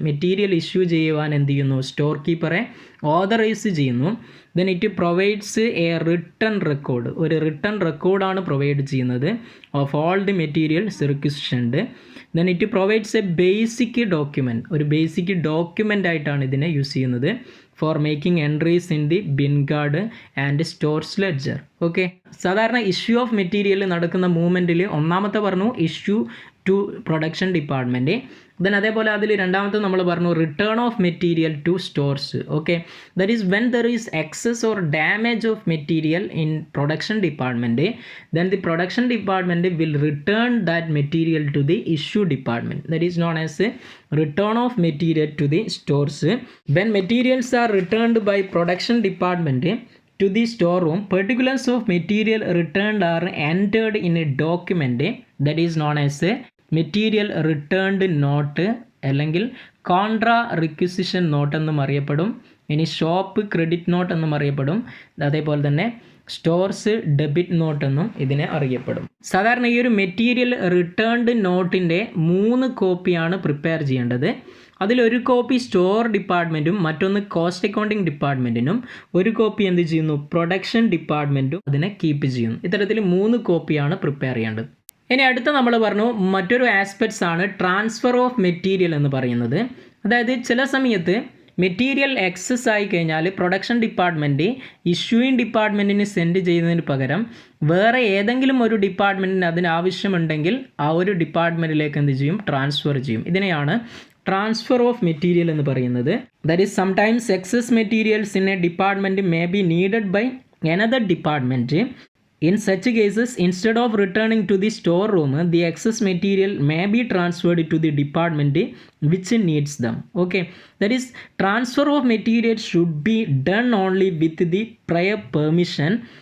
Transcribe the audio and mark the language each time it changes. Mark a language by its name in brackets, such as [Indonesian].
[Malayalam] Material issue ചെയ്യുവാൻ എന്ത് ചെയ്യുന്നു, സ്റ്റോർ കീപ്പറെ ഓതറൈസ് ചെയ്യുന്നു. [English] then it provides a written record, [Malayalam] ഒരു റിട്ടൺ റെക്കോർഡാണ് പ്രൊവൈഡ് ചെയ്യുന്നത് [English] Of all the materials requisitioned. Then it provides a basic document, [Malayalam] ഒരു ബേസിക് ഡോക്യുമെൻ്റ് ആയിട്ടാണ് ഇതിനെ യൂസ് ചെയ്യുന്നത് [English] for making entries in the bin guard and stores ledger. [Malayalam] Okay, സാധാരണ issue of material നടക്കുന്ന മൂവ്മെൻറ്റിൽ ഒന്നാമത്തെ പറഞ്ഞു issue to production department. Then അതേപോലെ അതിൽ രണ്ടാമത്തെ നമ്മൾ പറഞ്ഞു return of material to stores. [English] Okay, that is when there is excess or damage of material in production department, then the production department will return that material to the issue department. That is known as return of material to the stores. When materials are returned by production department to the storeroom, particulars of material returned are entered in a document that is known as a material returned note [Malayalam] അല്ലെങ്കിൽ contra റിക്വിസിഷൻ not എന്നും അറിയപ്പെടും. ഇനി shop credit note എന്നും അറിയപ്പെടും. അതേപോലെ തന്നെ stores debit not എന്നും ഇതിനെ അറിയപ്പെടും. സാധാരണ ഈ ഒരു മെറ്റീരിയൽ റിട്ടേൺഡ് നോട്ടിൻ്റെ 3 കോപ്പിയാണ് പ്രിപ്പയർ ചെയ്യേണ്ടത്. അതിലൊരു കോപ്പി സ്റ്റോർ ഡിപ്പാർട്ട്മെൻറ്റും മറ്റൊന്ന് കോസ്റ്റ് അക്കൗണ്ടിങ് ഡിപ്പാർട്ട്മെൻറ്റിനും, ഒരു കോപ്പി എന്ത് ചെയ്യുന്നു പ്രൊഡക്ഷൻ ഡിപ്പാർട്ട്മെൻറ്റും അതിനെ കീപ്പ് ചെയ്യുന്നു. ഇത്തരത്തിൽ 3 കോപ്പിയാണ് പ്രിപ്പയർ ചെയ്യേണ്ടത്. ഇനി അടുത്ത നമ്മൾ പറഞ്ഞു മറ്റൊരു ആസ്പെക്ട്സ് ആണ് ട്രാൻസ്ഫർ ഓഫ് മെറ്റീരിയൽ എന്ന് പറയുന്നത്. അതായത് ചില സമയത്ത് മെറ്റീരിയൽ എക്സസ് ആയി കഴിഞ്ഞാൽ പ്രൊഡക്ഷൻ ഡിപ്പാർട്ട്മെൻറ്റ് ഇഷ്യൂയിങ് ഡിപ്പാർട്ട്മെൻറ്റിന് സെൻഡ് ചെയ്യുന്നതിന് പകരം വേറെ ഏതെങ്കിലും ഒരു ഡിപ്പാർട്ട്മെൻറ്റിന് അതിന് ആവശ്യമുണ്ടെങ്കിൽ ആ ഒരു ഡിപ്പാർട്ട്മെൻറ്റിലേക്ക് എന്ത് ചെയ്യും ട്രാൻസ്ഫർ ചെയ്യും. ഇതിനെയാണ് ട്രാൻസ്ഫർ ഓഫ് മെറ്റീരിയൽ എന്ന് പറയുന്നത്. [English] That is sometimes excess materials in a department may be needed by another department. In such cases, instead of returning to the storeroom, the excess material may be transferred to the department which needs them. Okay, that is, transfer of material should be done only with the prior permission.